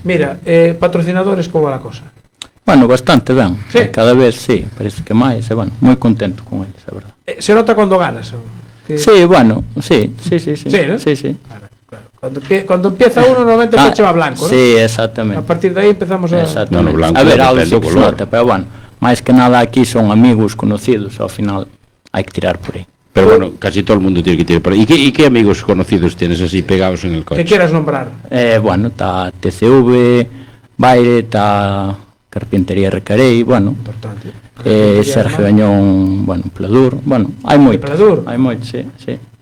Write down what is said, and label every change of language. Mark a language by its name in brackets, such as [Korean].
[Spanish] Mira, patrocinadores, como va la cosa? [Galician] Bueno, bastante ben. ¿Sí? Cada vez sí, parece que máis, bueno, moi contento con eles, a verdad. [Spanish] Se nota cuando ganas. Sí, bueno, sí. Sí, ¿no? Sí. Claro. Cuando empieza uno, normalmente el coche va blanco, ¿no? Sí, exactamente. A partir de ahí empezamos a... Exactamente. Blanco, [Galician] a ver, algo sí que se nota, pero bueno, máis que nada aquí son amigos conocidos, ao final hai que tirar por aí. [Spanish] Pero bueno, casi todo el mundo tiene que tirar por ahí. ¿Y qué amigos conocidos tienes así pegados en el coche? ¿Qué quieras nombrar? [Galician] Bueno, está TCV, Baire, está Carpintería Recarei, bueno, Sergio Añón, bueno, Pladur, bueno, hai moitos. Hai moitos, sí.